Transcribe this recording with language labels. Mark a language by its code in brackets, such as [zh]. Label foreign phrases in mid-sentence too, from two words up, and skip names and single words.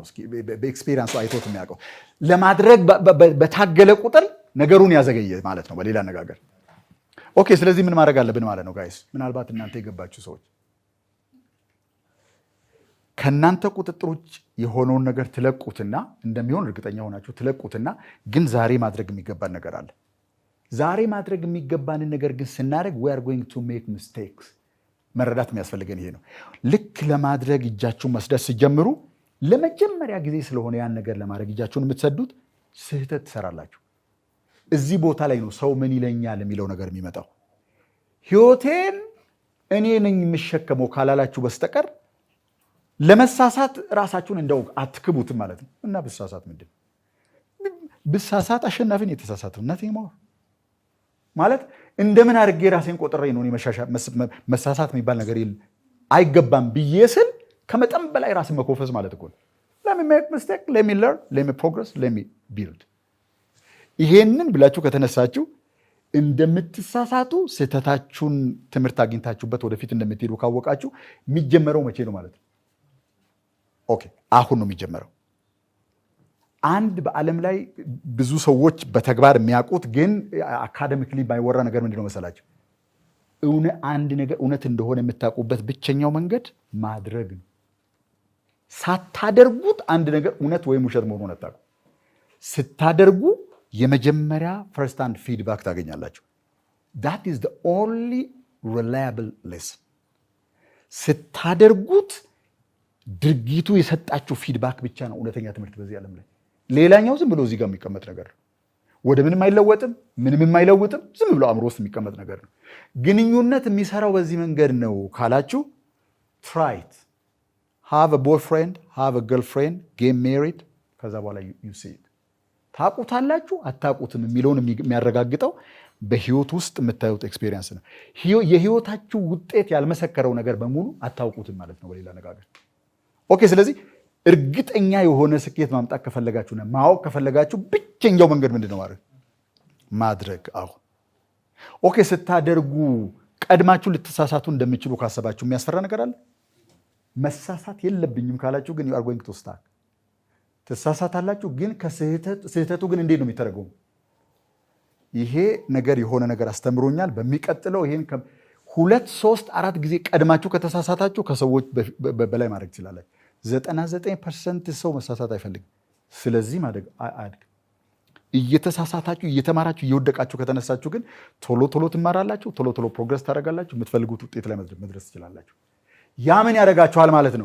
[am] እስኪ በኤክስፔሪየንሱ አይቶት የሚያውቀው። ለማድረግ በታገለ ቁጥር ነገሩን ያዘገየ ማለት ነው በሌላ አነጋገር። ኦኬ፣ ስለዚህ ምን ማድረግ አለብን ማለት ነው ጋይስ? ምናልባት እናንተ የገባችሁ ሰዎች ከእናንተ ቁጥጥር ውጭ የሆነውን ነገር ትለቁትና እንደሚሆን እርግጠኛ ሆናችሁ ትለቁትና ግን ዛሬ ማድረግ የሚገባን ነገር አለ። ዛሬ ማድረግ የሚገባንን ነገር ግን ስናደርግ [en] we are going to make mistakes። [am] መረዳት የሚያስፈልገን ይሄ ነው። ልክ ለማድረግ እጃችሁን መስደድ ሲጀምሩ ለመጀመሪያ ጊዜ ስለሆነ ያን ነገር ለማድረግ እጃችሁን የምትሰዱት ስህተት ትሰራላችሁ። እዚህ ቦታ ላይ ነው ሰው ምን ይለኛል የሚለው ነገር የሚመጣው። ህይወቴን እኔ ነኝ የምሸከመው ካላላችሁ በስተቀር ለመሳሳት ራሳችሁን እንደው አትክቡትም ማለት ነው። እና ብሳሳት ምንድን ብሳሳት አሸናፊን የተሳሳተው [en] nothing more [am] ማለት እንደምን አድርጌ ራሴን ቆጥሬ ነው መሳሳት የሚባል ነገር አይገባም ብዬ ስል ከመጠን በላይ ራስን መኮፈስ ማለት እኮ ነው። [en] let me make mistake, let me learn, let me progress, let me build። [am] ይሄንን ብላችሁ ከተነሳችሁ እንደምትሳሳቱ ስህተታችሁን ትምህርት አግኝታችሁበት ወደፊት እንደምትሄዱ ካወቃችሁ የሚጀመረው መቼ ነው ማለት ነው? ኦኬ፣ አሁን ነው የሚጀመረው። አንድ በዓለም ላይ ብዙ ሰዎች በተግባር የሚያውቁት ግን አካደሚክሊ ባይወራ ነገር ምንድነው መሰላችሁ? አንድ ነገር እውነት እንደሆነ የምታውቁበት ብቸኛው መንገድ ማድረግ ነው። ሳታደርጉት አንድ ነገር እውነት ወይም ውሸት መሆኑን አታውቁ። ስታደርጉ የመጀመሪያ [en] first hand feedback [am] ታገኛላችሁ። [en] that is the only reliable lesson። [am] ስታደርጉት ድርጊቱ የሰጣችሁ ፊድባክ ብቻ ነው እውነተኛ ትምህርት በዚህ ዓለም ላይ። ሌላኛው ዝም ብሎ እዚህ ጋር የሚቀመጥ ነገር ነው። ወደ ምንም አይለወጥም፣ ምንም የማይለውጥም፣ ዝም ብሎ አእምሮ ውስጥ የሚቀመጥ ነገር ነው። ግንኙነት የሚሰራው በዚህ መንገድ ነው ካላችሁ [en] try it። have a boyfriend, have a girlfriend, get married፣ [am] ከዛ በኋላ [en] you see it። [am] ታውቁታላችሁ አታውቁትም የሚለውን የሚያረጋግጠው በህይወት ውስጥ የምታዩት ኤክስፔሪየንስ ነው። የህይወታችሁ ውጤት ያልመሰከረው ነገር በሙሉ አታውቁትም ማለት ነው በሌላ አነጋገር። ኦኬ። ስለዚህ እርግጠኛ የሆነ ስኬት ማምጣት ከፈለጋችሁና ማወቅ ከፈለጋችሁ ብቸኛው መንገድ ምንድን ነው? ማድረግ። አሁን ኦኬ። ስታደርጉ ቀድማችሁ ልትሳሳቱ እንደምችሉ ካሰባችሁ የሚያስፈራ ነገር አለ? መሳሳት የለብኝም ካላችሁ ግን [en] you are going to start [am] ትሳሳታላችሁ። ግን ከስህተቱ ግን እንዴት ነው የሚተረገሙ? ይሄ ነገር የሆነ ነገር አስተምሮኛል፣ በሚቀጥለው ይሄን 2 3 4 ጊዜ ቀድማችሁ ከተሳሳታችሁ ከሰዎች በላይ ማድረግ ትችላላችሁ። 99% ሰው መሳሳት አይፈልግም። ስለዚህ ማድረግ አያድግም። እየተሳሳታችሁ እየተማራችሁ እየወደቃችሁ ከተነሳችሁ ግን ቶሎ ቶሎ ትማራላችሁ፣ ቶሎ ቶሎ ፕሮግረስ ታደርጋላችሁ፣ የምትፈልጉት ውጤት ላይ መድረስ ትችላላችሁ። ያ ምን ያደርጋችኋል ማለት ነው?